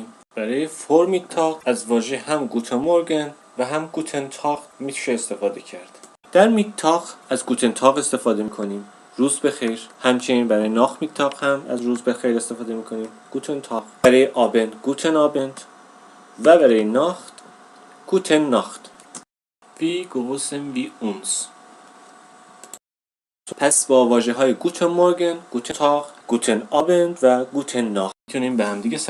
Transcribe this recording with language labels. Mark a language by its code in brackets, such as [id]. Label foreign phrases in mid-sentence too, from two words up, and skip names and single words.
[fa] برای فورمیتاق از واژه هم [de] Guten Morgen [fa] و هم [de] Guten Tag [fa] میشه استفاده کرد. در میتاق از [de] Guten Tag [fa] استفاده میکنیم، روز بخیر. همچنین برای ناخ میتاق هم از روز بخیر استفاده میکنیم، [de] Guten Tag. [fa] برای آبند [de] Guten Abend [fa] و برای ناخت [de] Guten Nacht. Wie großen wie uns. [fa] پس با واژه های [de] Guten Morgen, Guten Tag, Guten Abend [fa] و [de] Guten Nacht [fa] میتونیم به هم دیگه